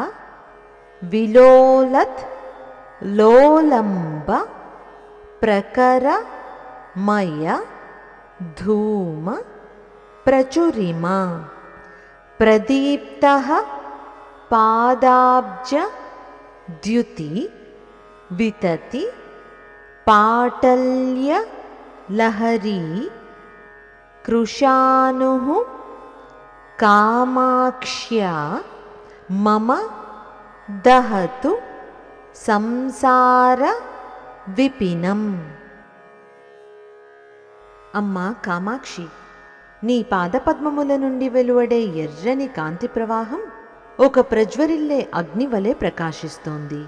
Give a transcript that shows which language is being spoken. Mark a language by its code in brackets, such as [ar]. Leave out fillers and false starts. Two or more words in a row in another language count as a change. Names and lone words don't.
[sa] विलोलत लोलंब प्रकर मय धूम प्रचुरिमा प्रदीप्तः पादाब्ज द्युति वितति पाटल्य लहरी कृशानुः कामाक्ष्या मम दहतु संसार विपिनं। [te] అమ్మా కామాక్షి, నీ పాదపద్మముల నుండి వెలువడే ఎర్రని కాంతి ప్రవాహం ఒక ప్రజ్వరిల్లే అగ్ని వలె ప్రకాశిస్తోంది.